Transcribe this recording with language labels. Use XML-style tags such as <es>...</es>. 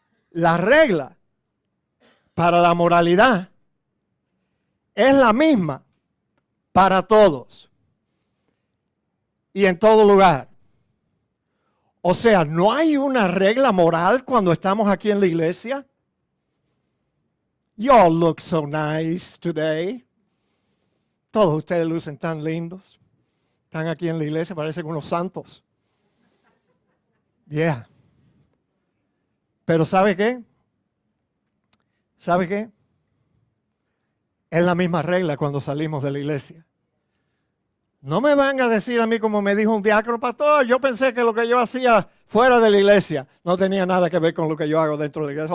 <es>La regla para la moralidad es la misma para todos y en todo lugar. O sea, no hay una regla moral cuando estamos aquí en la iglesia.</es> <en>You all look so nice today.</en> <es>Todos ustedes lucen tan lindos. Están aquí en la iglesia, parecen unos santos. Yeah. Pero ¿sabe qué? ¿Sabe qué? Es la misma regla cuando salimos de la iglesia. No me van a decir a mí como me dijo un diácono, pastor, yo pensé que lo que yo hacía fuera de la iglesia no tenía nada que ver con lo que yo hago dentro de la iglesia.</es>